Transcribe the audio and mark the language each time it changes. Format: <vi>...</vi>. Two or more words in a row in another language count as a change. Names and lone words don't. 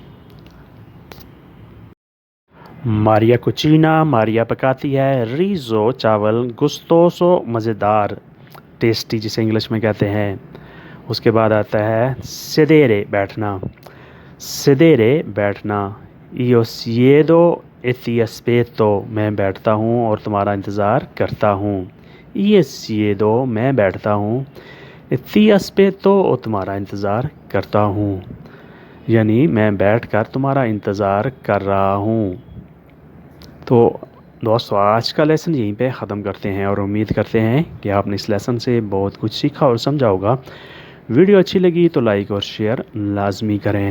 <hi>मारिया कुचीना, मारिया पकाती है। रिज़ो, चावल। गुस्तोसो, मज़ेदार, टेस्टी, जिसे इंग्लिश में कहते हैं। उसके बाद आता है सेदेरे, बैठना।</hi> <it>सेदेरे, बैठना। io siedo e ti aspetto,</it> <hi>मैं बैठता हूँ और तुम्हारा इंतज़ार करता हूँ।</hi> <it>io siedo,</it> <hi>मैं बैठता हूँ।</hi> <it>e ti aspetto,</it> <hi>और तुम्हारा इंतज़ार करता हूँ, यानी मैं बैठकर तुम्हारा इंतज़ार कर रहा हूँ। तो दोस्तों, आज का लेसन यहीं पे ख़त्म करते हैं और उम्मीद करते हैं कि आपने इस लेसन से बहुत कुछ सीखा और समझा होगा। वीडियो अच्छी लगी तो लाइक और शेयर लाजमी करें।</hi>